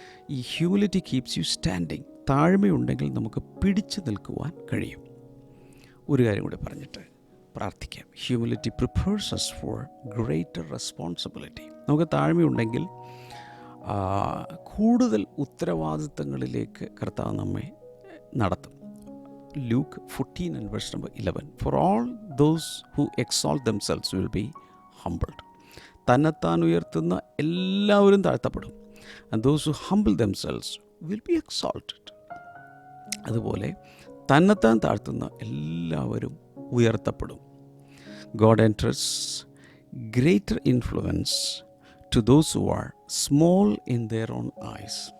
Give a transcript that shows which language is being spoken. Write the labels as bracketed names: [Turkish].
[Malayalam] ഈ [English] Humility keeps you standing. [Malayalam] താഴ്മയുണ്ടെങ്കിൽ നമുക്ക് പിടിച്ചു നിൽക്കുവാൻ കഴിയും. ഒരു കാര്യം കൂടി പറഞ്ഞിട്ട് പ്രാർത്ഥിക്കാം. [English] Humility prepares us for greater responsibility. [Malayalam] നമുക്ക് താഴ്മയുണ്ടെങ്കിൽ കൂടുതൽ ഉത്തരവാദിത്തങ്ങളിലേക്ക് കർത്താവ് നമ്മെ നടത്തും. [English] Luke 14 and verse number 11. For all those who exalt themselves will be humbled. [Malayalam] തന്നെത്താൻ ഉയർത്തുന്ന എല്ലാവരും താഴ്ത്തപ്പെടും. [English] And those who humble themselves will be exalted. [Malayalam] അതുപോലെ തന്നെത്താൻ താഴ്ത്തുന്ന എല്ലാവരും ഉയർത്തപ്പെടും. [English] God enters greater influence to those who are small in their own eyes.